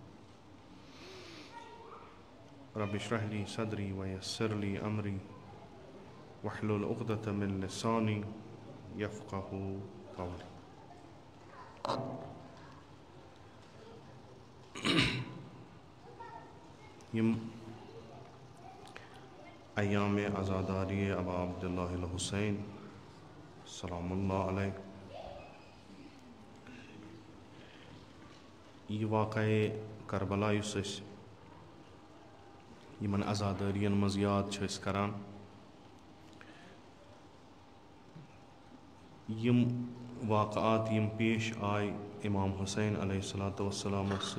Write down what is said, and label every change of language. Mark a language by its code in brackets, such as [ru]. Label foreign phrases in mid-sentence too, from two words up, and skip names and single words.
[ar] رب اشرح لي صدري ويسر لي أمري واحلل عقدة من لساني يفقه قولي [ks] يم أيام عزاداري [ar] أبا عبد الله الحسين سلام الله عليه [ks] यह वाक़े करबला युस यमन आज़ादारियन मज़ याद करान यम वाक़ात यम पेश आय इमाम हुसैन [ar] عليه الصلاة والسلام